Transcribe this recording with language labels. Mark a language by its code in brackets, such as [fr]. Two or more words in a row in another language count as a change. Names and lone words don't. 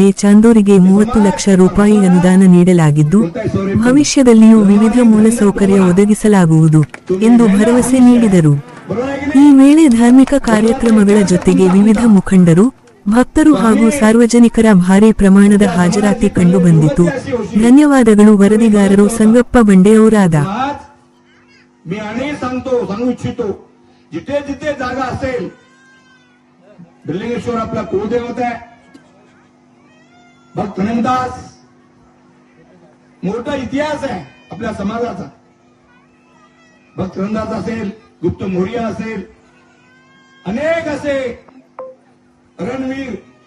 [kn] ಚಾಂದೋರಿಗೆ 30 ಲಕ್ಷ ರೂಪಾಯಿ ಅನುದಾನ ನೀಡಲಾಗಿದ್ದು, ಭವಿಷ್ಯದಲ್ಲಿಯೂ ವಿವಿಧ ಮೂಲಸೌಕರ್ಯ ಒದಗಿಸಲಾಗುವುದು ಎಂದು ಭರವಸೆ ನೀಡಿದರು. ಈ ವೇಳೆ ಧಾರ್ಮಿಕ ಕಾರ್ಯಕ್ರಮಗಳ ಜೊತೆಗೆ ವಿವಿಧ ಮುಖಂಡರು, ಭಕ್ತರು ಹಾಗೂ ಸಾರ್ವಜನಿಕರ ಭಾರೀ ಪ್ರಮಾಣದ ಹಾಜರಾತಿ ಕಂಡುಬಂದಿತು. ಧನ್ಯವಾದಗಳು. ವರದಿಗಾರರು ಸಂಗಪ್ಪ ಬಂಡೆ, ಔರಾದ. [mr] जिथे जिथे जागा असेल, बिरलिंगेश्वर आपला कुलदैवत आहे. भक्त धनंदास मोठा इतिहास आहे आपल्या समाजाचा. भक्त धनंदास असेल, गुप्त मोरिया असेल, अनेक असे रणवीर